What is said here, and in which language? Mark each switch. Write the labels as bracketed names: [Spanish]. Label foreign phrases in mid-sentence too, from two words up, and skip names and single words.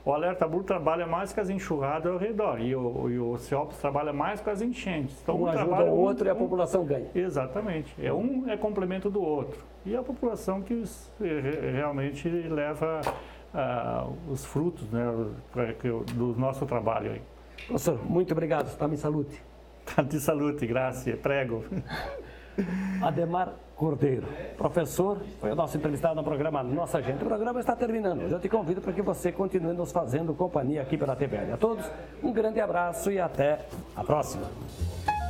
[Portuguese] O Alerta Blue trabalha mais com as enxurradas ao redor e o Oceops trabalha mais com as enchentes. Então, um ajuda o outro e a população ganha. Exatamente. Um é complemento do outro. E a população que realmente leva os frutos, né, do nosso trabalho aí. Professor, muito obrigado. [Italian] Stammi salute. Tanti saluti, grazie, prego. [Portuguese] Ademar Cordeiro, professor, foi o nosso entrevistado no programa Nossa Gente. O programa está terminando. Eu te convido para que você continue nos fazendo companhia aqui pela TVL. A todos, um grande abraço e até a próxima.